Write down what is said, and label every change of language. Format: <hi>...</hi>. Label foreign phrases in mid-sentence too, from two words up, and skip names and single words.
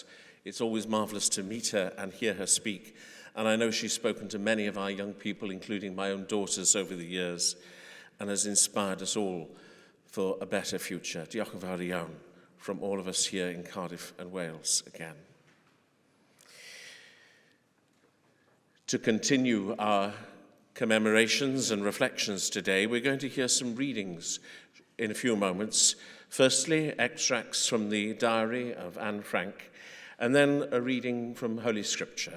<en>It's always marvellous to meet her and hear her speak, and I know she's spoken to many of our young people, including my own daughters, over the years, and has inspired us all for a better future.</en> <cy>Diolch yn fawr iawn</cy> <en>from all of us here in Cardiff and Wales again. To continue our commemorations and reflections today, we're going to hear some readings in a few moments. Firstly, extracts from the diary of Anne Frank, and then a reading from Holy Scripture.</en>